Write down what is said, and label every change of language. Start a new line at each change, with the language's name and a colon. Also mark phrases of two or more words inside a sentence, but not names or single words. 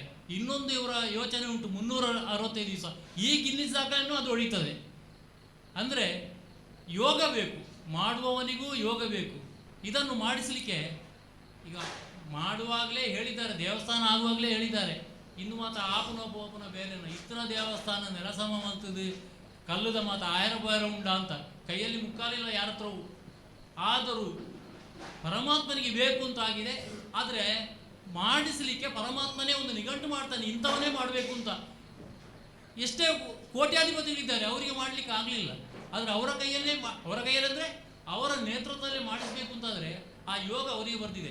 Kannada: ಇನ್ನೊಂದು ಇವರ ಯೋಚನೆ ಉಂಟು, 365 ದಿವಸ. ಈ ಗಿನ್ನಿಸ್ ದಾಖಲೆಯನ್ನು ಅದು ಹೊಡಿತದೆ. ಅಂದರೆ ಯೋಗ ಬೇಕು, ಮಾಡುವವನಿಗೂ ಯೋಗ ಬೇಕು. ಇದನ್ನು ಮಾಡಿಸಲಿಕ್ಕೆ ಈಗ ಮಾಡುವಾಗಲೇ ಹೇಳಿದ್ದಾರೆ, ದೇವಸ್ಥಾನ ಆಗುವಾಗಲೇ ಹೇಳಿದ್ದಾರೆ.
Tulu: ಇನ್ನು ಮಾತ್ರ ಆಪುನ ಬೇರೆನ ಇತ್ತನ ದೇವಸ್ಥಾನ ನೆಲಸಮ ಅಂತದ್ದು ಕಲ್ಲುದ ಮಾತು ಆಯರ ಬಾಯರ ಉಂಡ ಅಂತ ಕೈಯಲ್ಲಿ ಮುಕ್ಕಾಲಿಲ್ಲ ಯಾರ ಹತ್ರವು.
Kannada: ಆದರೂ ಪರಮಾತ್ಮನಿಗೆ ಬೇಕು ಅಂತ ಆಗಿದೆ. ಆದರೆ ಮಾಡಿಸಲಿಕ್ಕೆ ಪರಮಾತ್ಮನೇ ಒಂದು ನಿಘಂಟು ಮಾಡ್ತಾನೆ, ಇಂಥವನ್ನೇ ಮಾಡಬೇಕು ಅಂತ. ಎಷ್ಟೇ ಕೋಟ್ಯಾಧಿಪತಿಗಳಿದ್ದಾರೆ, ಅವರಿಗೆ ಮಾಡಲಿಕ್ಕೆ ಆಗಲಿಲ್ಲ. ಆದರೆ ಅವರ ಕೈಯಲ್ಲೇ ಅಂದರೆ ಅವರ ನೇತೃತ್ವದಲ್ಲೇ ಮಾಡಿಸಬೇಕು ಅಂತಾದರೆ ಆ ಯೋಗ ಅವರಿಗೆ ಬರ್ತಿದೆ.